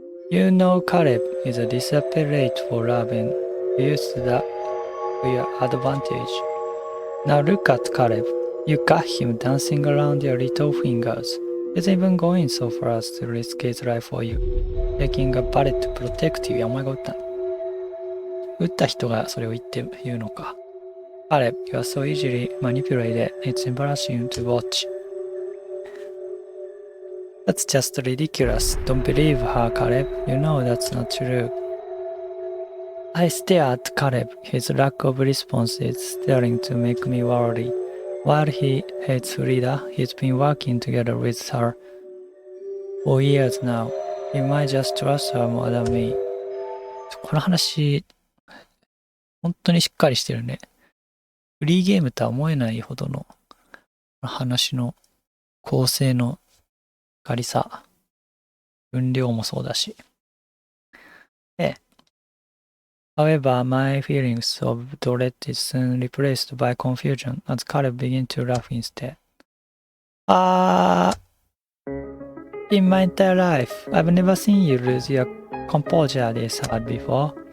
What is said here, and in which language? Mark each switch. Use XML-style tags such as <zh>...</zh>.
<en>You know Caleb is a desperate for love and you used that to your advantage. Now look at Caleb. You got him dancing around your little fingers. He's even going so far as to risk his life for you. Taking a bullet to protect you.</en> <ja>いや、お前が撃ったの。撃った人がそれを言うのか。</ja> <en>Caleb, you are so easily manipulated. It's embarrassing to watch. That's just ridiculous. Don't believe her, Caleb. You know that's not true. I stare at Caleb. His lack of response is starting to make me worry. While he hates Frida, he's been working together with her for years now. He might just trust her more than me.</en> <ja>この話、本当にしっかりしてるね。フリーゲームとは思えないほどの話の構成の軽さ、分量もそうだし。</ja> <en>However, my feelings of dread is soon replaced by confusion as Caleb begins to laugh instead. In my entire life, I've never seen you lose your composure this hard before.</en>